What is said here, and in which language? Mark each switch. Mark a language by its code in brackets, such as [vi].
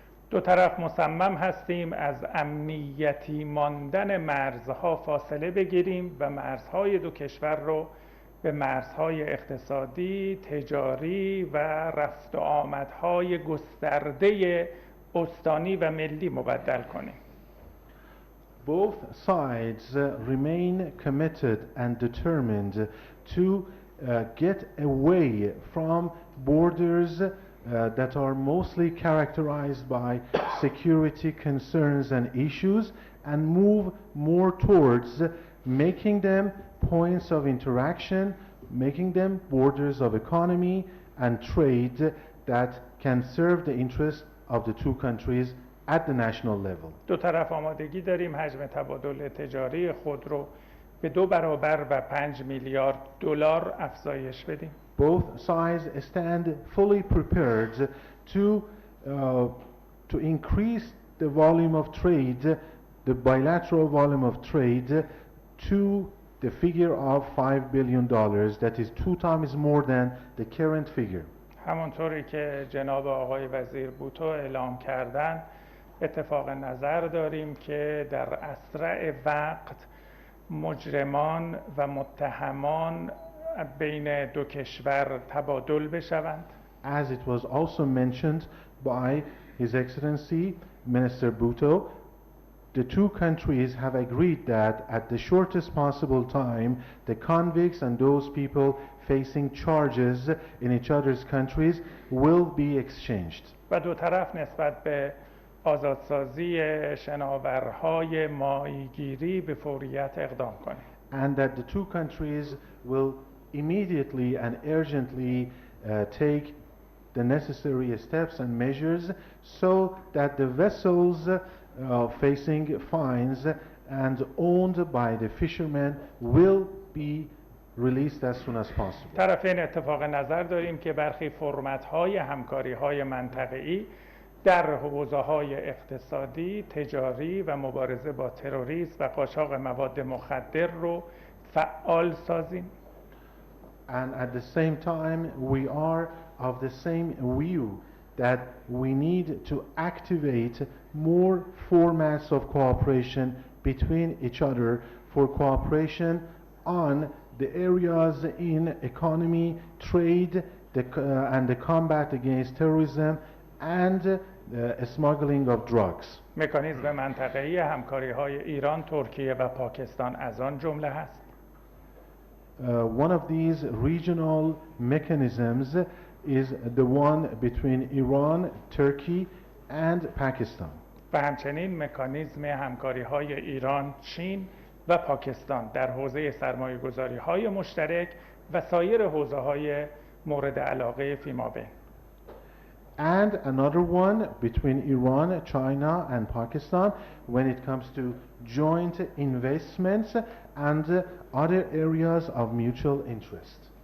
[fa] دو طرف مصمم هستیم از امنیتی ماندن مرزها فاصله بگیریم و مرزهای دو کشور رو به مرزهای اقتصادی، تجاری و رفت و آمدهای گسترده استانی و ملی مبدل کنیم. [en] Both sides remain committed and determined to get away from borders that are mostly characterized by security concerns and issues and move more towards making them points of interaction, making them borders of economy and trade that can serve the interests of the two countries at the national level. [fa] دو طرف آمادگی داریم حجم تبادل تجاری خود رو به 2 برابر و 5 میلیارد دلار افزایش بدیم. [en] Both sides stand fully prepared to increase the volume of trade, the bilateral volume of trade, to the figure of $5 billion. That is 2 times more than the current figure. [fa] همونطوری که جناب آقای وزیر بوتو اعلام کردن اتفاق نظر داریم که در اسرع وقت مجرمان و متهمان بین دو کشور تبادل بشوند. [en] As it was also mentioned by His Excellency Minister Bhutto, the two countries have agreed that at the shortest possible time, the convicts and those people facing charges in each other's countries will be exchanged. [fa] و دو طرف نسبت به آزادسازی شناورهای ماهیگیری به فوریت اقدام کنه. [en] And that the two countries will immediately and urgently take the necessary steps and measures so that the vessels facing fines and owned by the fishermen will be released as soon as possible. [fa] طرفین اتفاق نظر داریم که برخی فرمت‌های همکاری‌های منطقه‌ای در حوزه‌های اقتصادی، تجاری و مبارزه با تروریسم و قاچاق مواد مخدر رو فعال سازیم. [en] And at the same time, we are of the same view that we need to activate more formats of cooperation between each other for cooperation on the areas in economy, trade, and the combat against terrorism and smuggling of drugs. [fa] مکانیزم منطقه‌ای همکاری‌های ایران، ترکیه و پاکستان از آن جمله هست. [en] One of these regional mechanisms is the one between Iran, Turkey and Pakistan. [fa] و همچنین مکانیزم همکاری‌های ایران، چین و پاکستان در حوزه سرمایه‌گذاری‌های مشترک و سایر حوزه‌های مورد علاقه فیمابین. [en] And another one between Iran, China and Pakistan when it comes to joint investments and other areas of mutual interest.